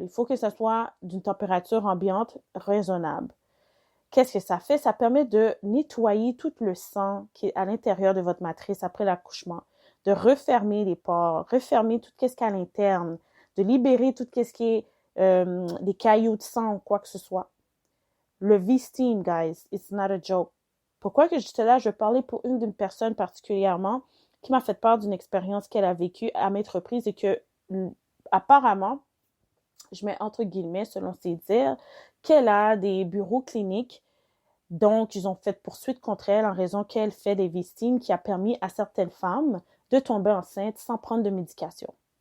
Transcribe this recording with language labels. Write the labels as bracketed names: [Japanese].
[French] Il faut que ça soit d'une température ambiante raisonnable. Qu'est-ce que ça fait? Ça permet de nettoyer tout le sang qui est à l'intérieur de votre matrice après l'accouchement, de refermer les pores, refermer tout ce qui est à l'interne, de libérer tout ce qui est des caillots de sang ou quoi que ce soit. [English] Le V-Steam, guys, it's not a joke. [French] Pourquoi que j'étais là? Je parlais pour d'une personne particulièrement qui m'a fait part d'une expérience qu'elle a vécue à maintes reprises et que, apparemment, je mets entre guillemets, selon ses dires, qu'elle a des bureaux cliniques. Donc, ils ont fait poursuite contre elle en raison qu'elle fait des V-Steam qui a permis à certaines femmes de tomber enceinte sans prendre de médication.